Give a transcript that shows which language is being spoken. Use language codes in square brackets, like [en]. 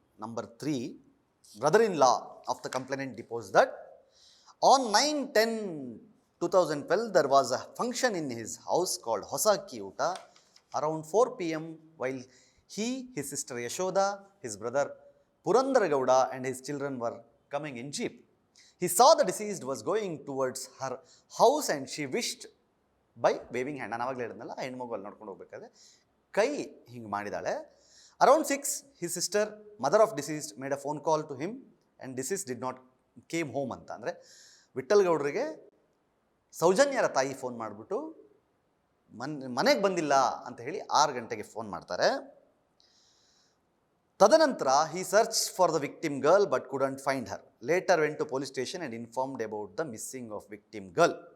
[en] Number 3, brother-in-law of the complainant deposed that on 9/10/2012 there was a function in his house called Hosaki Uta around 4 p.m. while he, his sister Yashoda, his brother Purandaragowda and his children were coming in jeep. He saw the deceased was going towards her house and she wished by waving hand. [kn] ನಾನು ಆವಾಗಲೇ ಹೇಳಿದ್ನಲ್ಲ, ಹೆಣ್ಮಗು ಅಲ್ಲಿ ನೋಡ್ಕೊಂಡು ಹೋಗ್ಬೇಕಾದ್ರೆ ಕೈ ಹಿಂಗೆ ಮಾಡಿದಾಳೆ. [en] Around 6, his sister, mother of deceased, made a phone call to him and deceased did not came home ಅಂತ. [kn] ಅಂದರೆ ವಿಠ್ಠಲ್ ಗೌಡ್ರಿಗೆ ಸೌಜನ್ಯರ ತಾಯಿ ಫೋನ್ ಮಾಡಿಬಿಟ್ಟು ಮನೆಗೆ ಬಂದಿಲ್ಲ ಅಂತ ಹೇಳಿ 6 ಗಂಟೆಗೆ ಫೋನ್ ಮಾಡ್ತಾರೆ. [en] ತದನಂತರ he searched for the victim girl but couldn't find her. Later went to police station and informed about the missing of victim girl.